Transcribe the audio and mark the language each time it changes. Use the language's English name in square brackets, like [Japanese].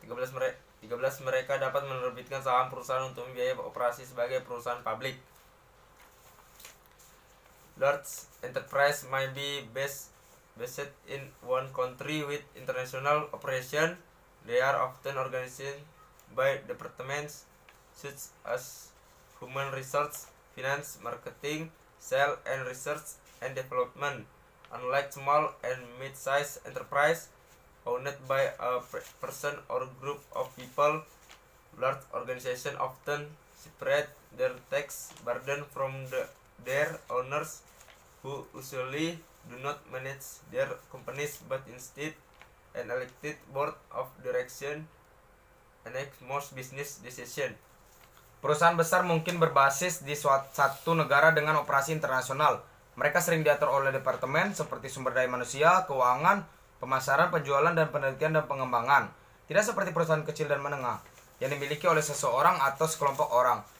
[Indonesian] 13 mereka dapat menerbitkan saham perusahaan untuk membiayai operasi sebagai perusahaan publik. [English] Large enterprise may be based in one country with international operation. They are often organized by departments such as human resource, finance, marketing, sales, and research and development. Unlike small and mid-sized enterprise owned by a person or group of people, large organizations often separate their tax burden from their owners, who usually do not manage their companies but instead an elected board of direction enact most business decisions. [Indonesian] Perusahaan besar mungkin berbasis di satu negara dengan operasi internasional. Mereka sering diatur oleh departemen seperti sumber daya manusia, keuangan, pemasaran, penjualan, dan penelitian dan pengembangan. Tidak seperti perusahaan kecil dan menengah yang dimiliki oleh seseorang atau sekelompok orang.